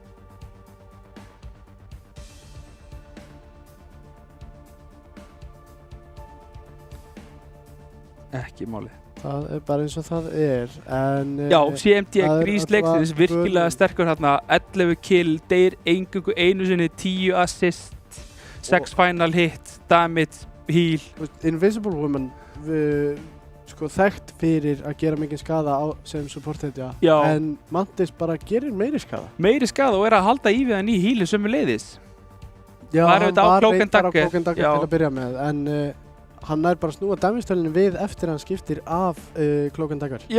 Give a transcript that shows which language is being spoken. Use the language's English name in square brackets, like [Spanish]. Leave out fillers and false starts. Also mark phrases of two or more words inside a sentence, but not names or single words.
[Icelandic] Ekki málið. Það er bara eins og það er, en... Já, CMD það er grísleiksins allavega virkilega bölvun. sterkur hérna. 11 kill, deyr eingöngu einu sinni, 10 assist, 6 [English] final hit, [Icelandic] damage, heal. Invisible Woman, sko þekkt fyrir að gera mikið skada sem supporthetja, Já. en Mantis bara gerir meiri skada. Meiri skada og er að halda í við hann í healu sömuleiðis. Já, Var hann auðvitað á var Cloak and reyndar á Dagger, Cloak and Dagger já. til að byrja með, en hann nær bara að snúa damage-tölunni við eftir að hann skiptir af Cloak and Dagger.